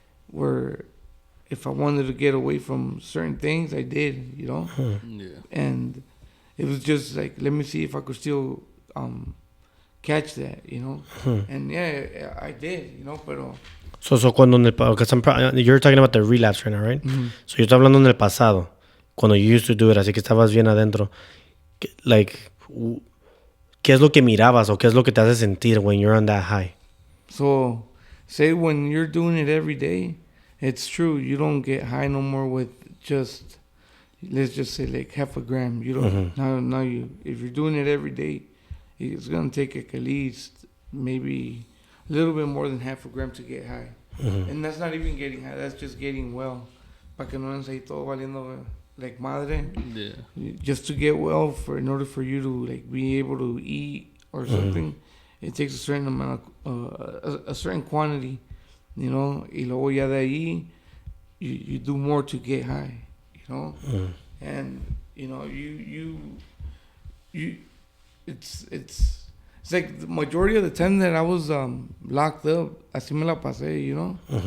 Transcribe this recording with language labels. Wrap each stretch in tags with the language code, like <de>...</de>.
<en>Where if I wanted to get away from certain things, I did, you know. And it was just like, let me see if I could still catch that, you know. And yeah, I did, you know, pero. So cuando you're talking about the relapse right now, right?</en> <es>So yo estoy hablando en el pasado. Cuando</es> <en>you used to do it,</en> <es>así que estabas bien adentro, like, ¿qué es lo que mirabas o qué es lo que te hace sentir</es> <en>when you're on that high? So, say when you're doing it every day, it's true, you don't get high no more with just, let's just say, like, half a gram. You don't, now if you're doing it every day, it's going to take like at least maybe a little bit more than half a gram to get high. And that's not even getting high, that's just getting well.</en> <es>Pa' que no andes ahí todo valiendo like madre.</es> <en>Just to get well, in order for you to, like, be able to eat or something, it takes a certain amount of, a certain quantity, you know.</en> <es>Y luego ya de ahí,</es> <en>you do more to get high, you know. And, you know, you it's like the majority of the time that I was locked up,</en> <es>así me la pasé,</es> <en>you know.</en>